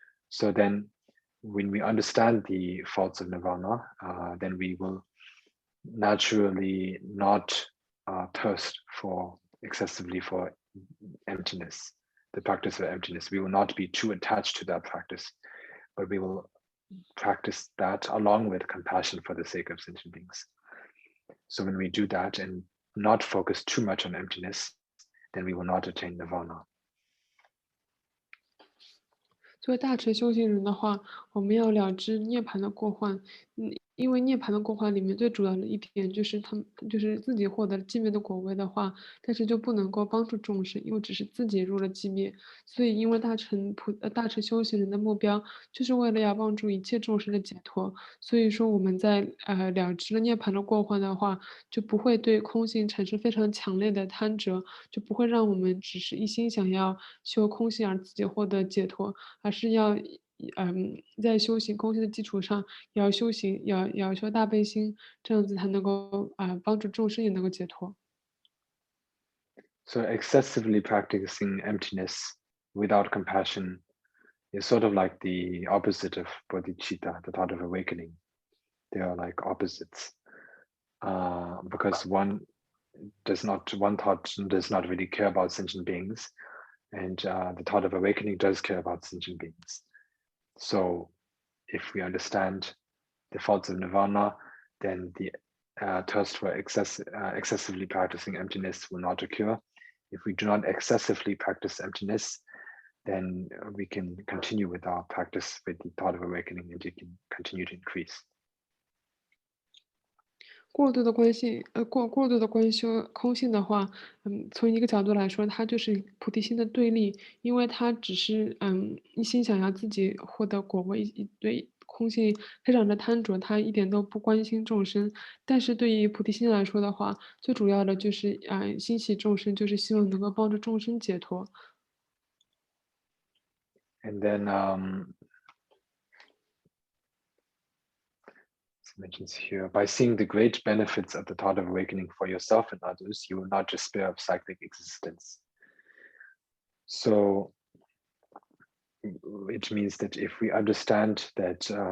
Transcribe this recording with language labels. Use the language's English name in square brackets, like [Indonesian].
[English] So then, when we understand the faults of nirvana, then we will naturally not thirst excessively for emptiness, the practice of emptiness. We will not be too attached to that practice, but we will practice that along with compassion for the sake of sentient beings. So when we do that and not focus too much on emptiness, then we will not attain nirvana. [Chinese] 作为大乘修行人的话，我们要了知涅槃的过患。因为涅槃的过患里面最主要的一点就是他们就是自己获得了寂灭的果位的话，但是就不能够帮助众生，因为只是自己入了寂灭。所以，因为大乘修行人的目标就是为了要帮助一切众生的解脱，所以说我们在了知了涅槃的过患的话，就不会对空性产生非常强烈的贪着，就不会让我们只是一心想要修空性而自己获得解脱。而是要在修行空性的基础上，也要修行，要修大悲心，这样子才能够帮助众生也能够解脱。 [English] So excessively practicing emptiness without compassion is sort of like the opposite of bodhicitta, the thought of awakening. They are like opposites, because one thought does not really care about sentient beings, and the thought of awakening does care about sentient beings. So if we understand the faults of nirvana, then the thirst for excessively practicing emptiness will not occur. If we do not excessively practice emptiness, then we can continue with our practice with the thought of awakening, and it can continue to increase. [Chinese] 过度的关修空性的话，从一个角度来说，它就是菩提心的对立，因为它只是一心想要自己获得果位，对空性非常的贪着，他一点都不关心众生。但是对于菩提心来说的话，最主要的就是心系众生，就是希望能够帮助众生解脱。 [English] And then mentions here, by seeing the great benefits of the thought of awakening for yourself and others, you will not despair of cyclic existence. So it means that if we understand that